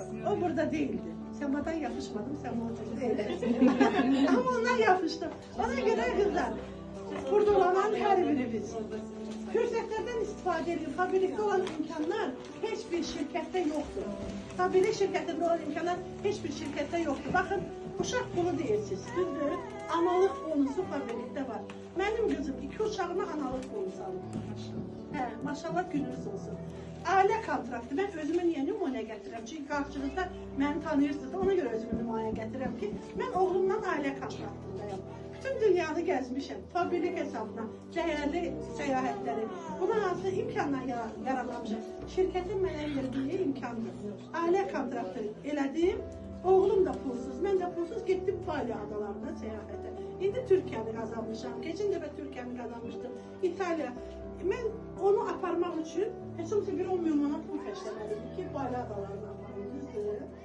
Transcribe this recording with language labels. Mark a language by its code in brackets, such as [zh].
[tr] O burada değildi. Semadan yapışmadım, Sema'dan değildi. Ama ondan yapıştım. Ona göre kızlar, [az] burada olan her birimiz fürsətlərdən istifadə edin. Fabrikdə olan imkanlar heç bir şirkətdə yoxdur. Fabrik şirkətində olan imkanlar heç bir şirkətdə yoxdur. Baxın, uşaq bunu deyirsiniz, düzdür? Analıq bonusu fabrikdə var. Mənim qızım 2 uşağıma analıq bonusu alır. Maşallah gününüz olsun. Ailə kontraktı. Mən özümü niyə nümunə gətirirəm? Çünki qarşınızda məni tanıyırsınız. Ona görə özümü nümunə gətirirəm ki, mən oğlumdan ailə kontraktındayım. Bütün dünyanı gəzmişəm. Fabrik hesabına, dəyərli səyahətləri. Buna hansı imkanla yaranmışam? Şirkətin mənə verdiyi imkandır. Ailə kontraktı elədim. Oğlum da pulsuz, mən də pulsuz getdim Bali adalarına səyahətə. İndi Türkiyəni qazanmışam. Keçən dəfə Türkiyəni qazanmışdım. İtaliya. Mən onu aparmaq üçün heç olmasa bir 10 milyon manat pul xərcləməliydim ki, Bali adalarına aparım, düzdür?